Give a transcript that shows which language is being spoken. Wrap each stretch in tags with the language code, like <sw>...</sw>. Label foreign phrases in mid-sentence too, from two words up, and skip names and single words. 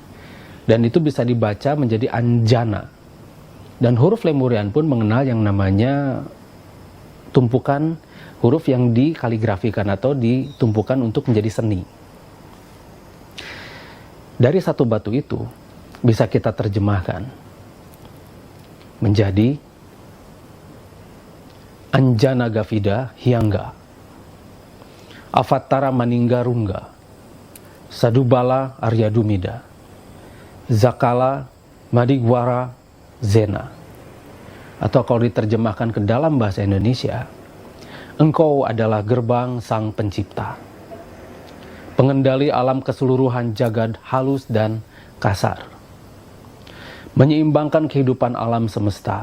<id>Dan itu bisa dibaca menjadi Anjana. Dan huruf Lemurian pun mengenal yang namanya tumpukan huruf yang dikaligrafikan atau ditumpukan untuk menjadi seni. Dari satu batu itu bisa kita terjemahkan menjadi Anjana Gavida Hyangga, Avatara Maninggarungga, Sadubala Aryadumida, Zakala Madigwara Zena. Atau kalau diterjemahkan ke dalam bahasa Indonesia, Engkau adalah gerbang Sang Pencipta, pengendali alam keseluruhan jagad halus dan kasar, menyeimbangkan kehidupan alam semesta.</id>